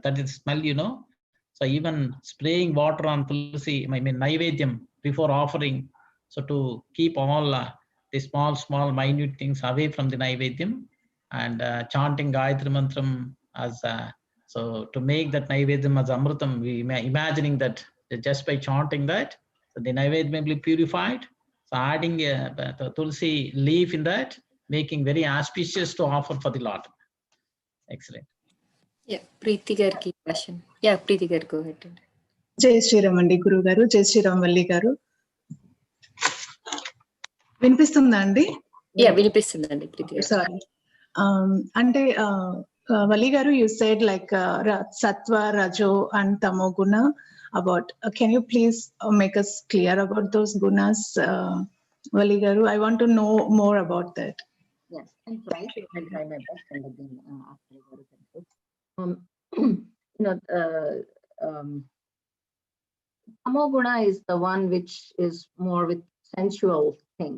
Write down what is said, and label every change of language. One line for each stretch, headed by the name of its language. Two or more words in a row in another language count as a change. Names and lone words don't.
English: That is smell, So even spraying water on tulsi, Naivedyam before offering, so to keep all the small minute things away from the Naivedyam, and chanting Gayatri Mantram as so to make that Naivedyam as Amrutam, we imagining that just by chanting that, so the Naivedyam will be purified. So adding the tulsi leaf in that, making very auspicious to offer for the Lord. Excellent. Yeah, Preeti gariki question. Yeah, Preeti garu, go ahead.
Hindi: जय श्री राम
Telugu: అండి గురు గారు,
Hindi: जय श्री राम
Telugu: వల్లి గారు. వినిపిస్తుందా అండి? Yeah, వినిపిస్తుందండి Preeti garu. Sorry. అంటే Valli Garu,
English: you said like Sattva, Rajo and Tamo Guna. About can you please make us clear about those gunas, Valli Garu? I want to know more about that. Yes, I'm trying to try my best, and again, Tamoguna is the one which is more with sensual things.